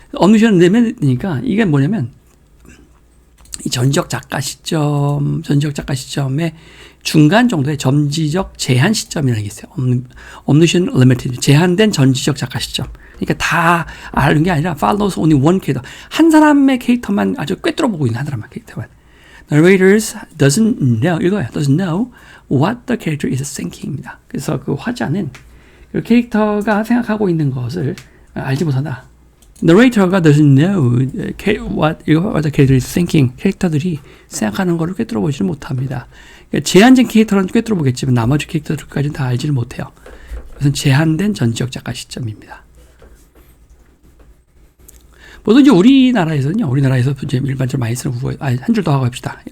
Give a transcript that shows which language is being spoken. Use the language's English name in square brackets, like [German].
[Korean] omniscient limited니까 이게 뭐냐면 이 전지적 작가 시점의 중간 정도의 점지적 제한 시점이라는 게 있어요. omniscient limited 제한된 전지적 작가 시점. 그러니까 다 아는 게 아니라 [English] follows only one character. [Korean] 한 사람의 캐릭터만 아주 꿰뚫어보고 있는 한 사람의 캐릭터만. [English] Narrators doesn't know what the character is thinking입니다. [Korean] 그래서 그 화자는 그 캐릭터가 생각하고 있는 것을 알지 못한다. [English] narrator가 doesn't know what the character is thinking. [Korean] 캐릭터들이 생각하는 거를 꿰뚫어보지는 못합니다. 그러니까 제한된 캐릭터는 꿰뚫어보겠지만 나머지 캐릭터들까지는 다 알지를 못해요. 그것은 제한된 전지적 작가 시점입니다. 뭐든지 우리나라에서는요, 우리나라에서 이제 일반적으로 많이 쓰는 국어, 한 줄 더 하고 합시다.